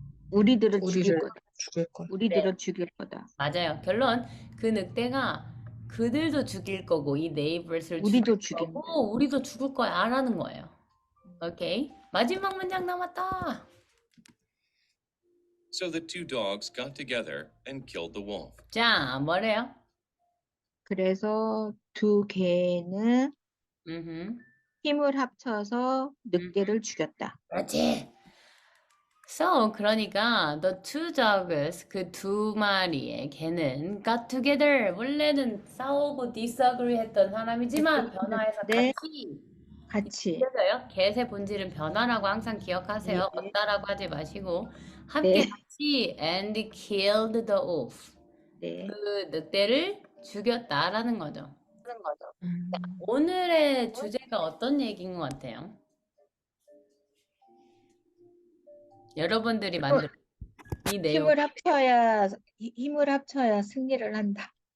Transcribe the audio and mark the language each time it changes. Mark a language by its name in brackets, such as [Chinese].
[Korean] 우리들을 죽일 우리를 거다. 죽일 거야. 우리들을 죽일 거다. 맞아요. 결론 그 늑대가 그들도 죽일 거고 이 네이버스를 우리도 죽일 죽인다. 거고 우리도 죽을 거야라는 거예요. 오케이. 마지막 문장 남았다. [English] So the two dogs got together and killed the wolf. [Korean] 자, 뭐래요? 그래서 두 개는 음흠. 힘을 합쳐서 늑대를 죽였다. 그렇지. [English] So, [Korean] 그러니까 [English] the two dogs, [Korean] 그 두 마리의 개는 [English] got together. [Korean] 원래는 싸우고 disagree 했던 사람이지만 변화해서 네. 같이 같이. 이겨져요. 개의 본질은 변화라고 항상 기억하세요. 네. 없다라고 하지 마시고 함께 네. 같이 [English] and killed the wolf. [Korean] 네. 그 늑대를 죽였다라는 거죠. 음. 오늘의 주제가 어떤 얘기인 것 같아요? 여러분들이 만든 이 내용. 힘을 합쳐야 승리를 한다.